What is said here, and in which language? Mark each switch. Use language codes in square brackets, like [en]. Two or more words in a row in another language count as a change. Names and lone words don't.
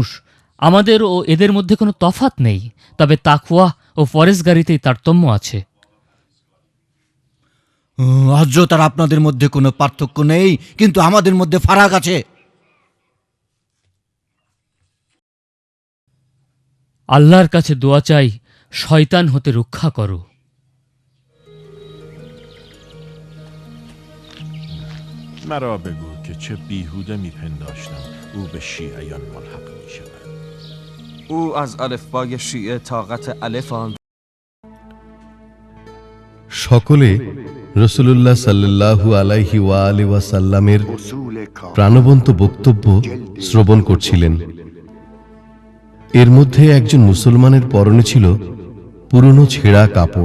[bn] আমাদের ও এদের মধ্যে কোনো তফাৎ নেই, তবে তাকওয়া ও ফরেজগারিতেই তারতম্য আছে। আজও তার আপনাদের মধ্যে কোনো পার্থক্য নেই, কিন্তু আমাদের মধ্যে ফারাক আছে। আল্লাহর কাছে দোয়া চাই, শয়তান হতে রক্ষা করো। [fa] مرا بگو که چه بیهوده میپنداشتم او به شیعیان ملحق میشود. او از الفبای شیعه طاقت الف آن [bn] সকলে রসুলুল্লাহ [ar] صلى الله عليه وسلم [bn] প্রাণবন্ত বক্তব্য শ্রবণ করছিলেন। এর মধ্যে একজন মুসলমানের পরনে ছিল পুরনো ছেঁড়া কাপড়।